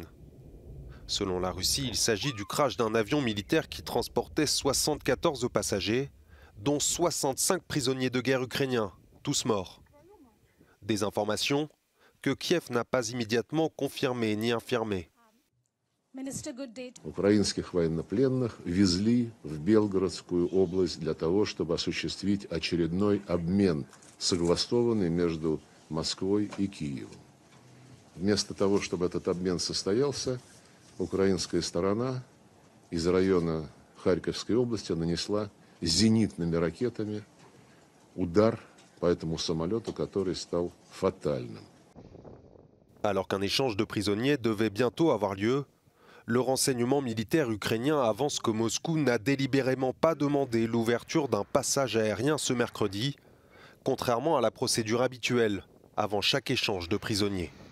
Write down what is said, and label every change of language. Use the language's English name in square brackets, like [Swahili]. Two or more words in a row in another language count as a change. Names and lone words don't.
[French] Selon la Russie, il s'agit du crash d'un avion militaire qui transportait 74 passagers, dont 65 prisonniers de guerre ukrainiens, tous morts. Des informations que Kiev n'a pas immédiatement confirmées ni infirmées. [Russian] Украинских военнопленных везли в Белгородскую область для того, чтобы осуществить очередной обмен, согласованный между Москвой и Киевом. Вместо того, чтобы этот обмен состоялся, украинская сторона из района Харьковской области нанесла зенитными ракетами удар по этому самолету, который стал фатальным. [French] Alors qu'un échange de prisonniers devait bientôt avoir lieu, le renseignement militaire ukrainien avance que Moscou n'a délibérément pas demandé l'ouverture d'un passage aérien ce mercredi, contrairement à la procédure habituelle avant chaque échange de prisonniers.